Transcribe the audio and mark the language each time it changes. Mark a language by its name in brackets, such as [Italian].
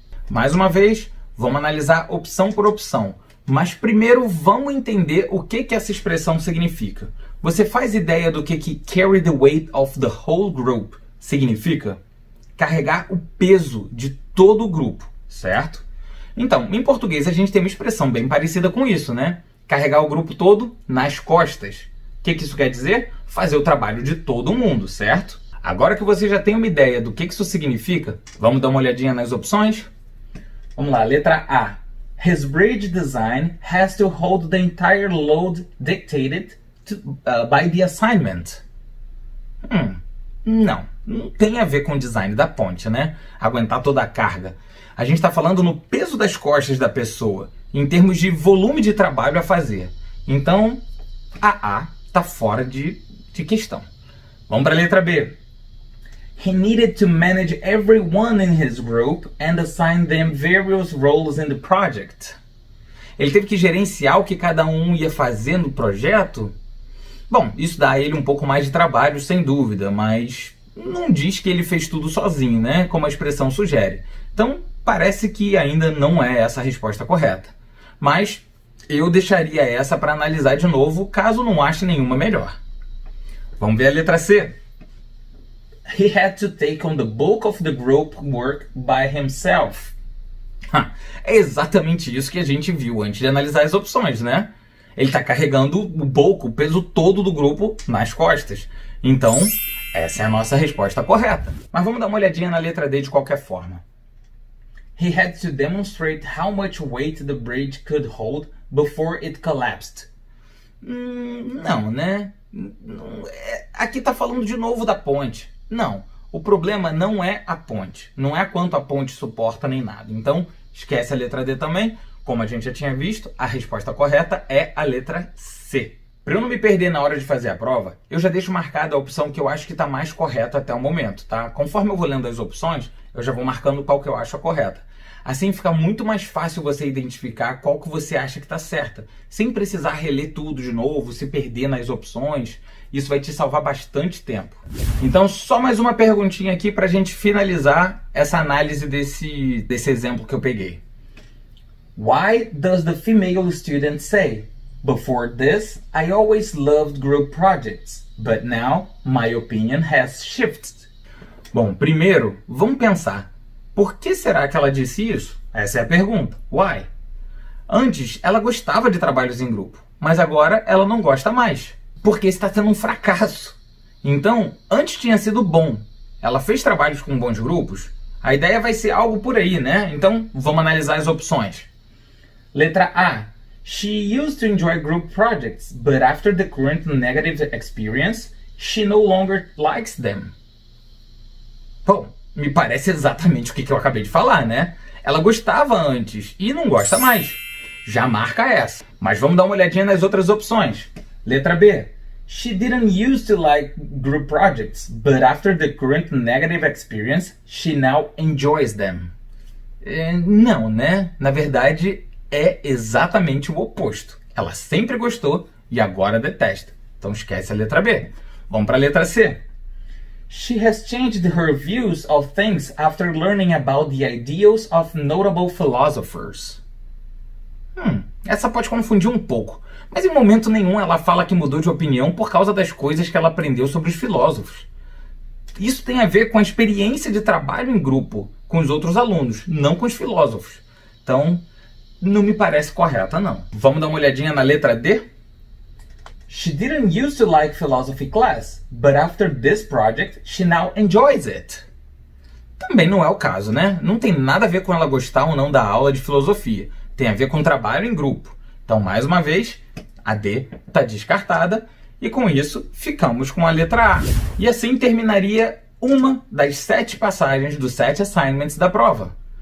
[Portuguese] Mais uma vez, vamos analisar opção por opção. Mas primeiro vamos entender o que essa expressão significa. Você faz ideia do que [English] carry the weight of the whole group [Portuguese] significa? Carregar o peso de todo o grupo, certo? Então, em português a gente tem uma expressão bem parecida com isso, né? Carregar o grupo todo nas costas. O que isso quer dizer? Fazer o trabalho de todo mundo, certo? Agora que você já tem uma ideia do que isso significa, vamos dar uma olhadinha nas opções? Vamos lá, letra A. [English] His bridge design has to hold the entire load dictated by the assignment. [Portuguese] Não tem a ver com o design da ponte, né? Aguentar toda a carga. A gente está falando no peso das costas da pessoa, em termos de volume de trabalho a fazer. Então, a A está fora de questão. Vamos para a letra B. [English] He needed to manage everyone in his group and assign them various roles in the project. [Portuguese] Ele teve que gerenciar o que cada um ia fazer no projeto? Bom, isso dá a ele um pouco mais de trabalho, sem dúvida, mas não diz que ele fez tudo sozinho, né? Como a expressão sugere. Então, parece que ainda não é essa a resposta correta. Mas eu deixaria essa para analisar de novo, caso não ache nenhuma melhor. Vamos ver a letra C. [English] He had to take on the bulk of the group work by himself. [Portuguese] É exatamente isso que a gente viu antes de analisar as opções, né? Ele está carregando o bulk, o peso todo do grupo, nas costas. Então, essa é a nossa resposta correta. Mas vamos dar uma olhadinha na letra D de qualquer forma. [English] He had to demonstrate how much weight the bridge could hold before it collapsed. [Portuguese] Não, né? Aqui está falando de novo da ponte. Não, o problema não é a ponte. Não é quanto a ponte suporta nem nada. Então, esquece a letra D também. Como a gente já tinha visto, a resposta correta é a letra C. Para eu não me perder na hora de fazer a prova, eu já deixo marcada a opção que eu acho que está mais correta até o momento, tá? Conforme eu vou lendo as opções, eu já vou marcando qual que eu acho a correta. Assim fica muito mais fácil você identificar qual que você acha que está certa, sem precisar reler tudo de novo, se perder nas opções. Isso vai te salvar bastante tempo. Então, só mais uma perguntinha aqui para a gente finalizar essa análise desse exemplo que eu peguei. [English] Why does the female student say, "Before this, I always loved group projects, but now my opinion has shifted"? [Portuguese] Bom, primeiro, vamos pensar. Por que será que ela disse isso? Essa é a pergunta. Why? Antes, ela gostava de trabalhos em grupo, mas agora ela não gosta mais, porque está sendo um fracasso. Então, antes tinha sido bom. Ela fez trabalhos com bons grupos. A ideia vai ser algo por aí, né? Então, vamos analisar as opções. Letra A. [English] She used to enjoy group projects, but after the current negative experience, she no longer likes them. [Portuguese] Bom, me parece exatamente o que eu acabei de falar, né? Ela gostava antes e não gosta mais. Já marca essa. Mas vamos dar uma olhadinha nas outras opções. Letra B. [English] She didn't used to like group projects, but after the current negative experience, she now enjoys them. [Portuguese] Não, né? Na verdade, é exatamente o oposto. Ela sempre gostou e agora detesta. Então esquece a letra B. Vamos para a letra C. [English] She has changed her views of things after learning about the ideals of notable philosophers. [Portuguese] Essa pode confundir um pouco, mas em momento nenhum ela fala que mudou de opinião por causa das coisas que ela aprendeu sobre os filósofos. Isso tem a ver com a experiência de trabalho em grupo com os outros alunos, não com os filósofos. Então, não me parece correta, não. Vamos dar uma olhadinha na letra D? [English] She didn't used to like philosophy class, but after this project, she now enjoys it. [Portuguese] Também não é o caso, né? Não tem nada a ver com ela gostar ou não da aula de filosofia. Tem a ver com trabalho em grupo. Então, mais uma vez, a D está descartada. E com isso, ficamos com a letra A. E assim terminaria uma das 7 passagens dos 7 assignments da prova.